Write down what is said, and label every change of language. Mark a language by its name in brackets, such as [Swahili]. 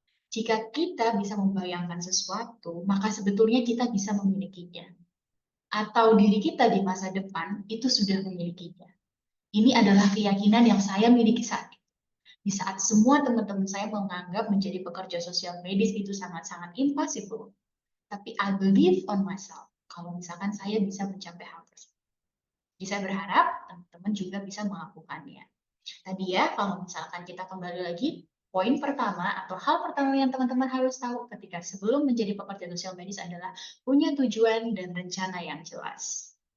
[Indonesian] Jika kita bisa membayangkan sesuatu, maka sebetulnya kita bisa memilikinya. Atau diri kita di masa depan itu sudah memilikinya. Ini adalah keyakinan yang saya miliki saat ini. Di saat semua teman-teman saya menganggap menjadi pekerja sosial medis itu sangat-sangat impossible. Tapi [English] I believe on myself. [Indonesian] Kalau misalkan saya bisa mencapai hal tersebut. Jadi saya berharap teman-teman juga bisa melakukannya. Tadi ya, kalau misalkan kita kembali lagi, poin pertama atau hal pertama yang teman-teman harus tahu ketika sebelum menjadi pekerja sosial medis adalah punya tujuan dan rencana yang jelas.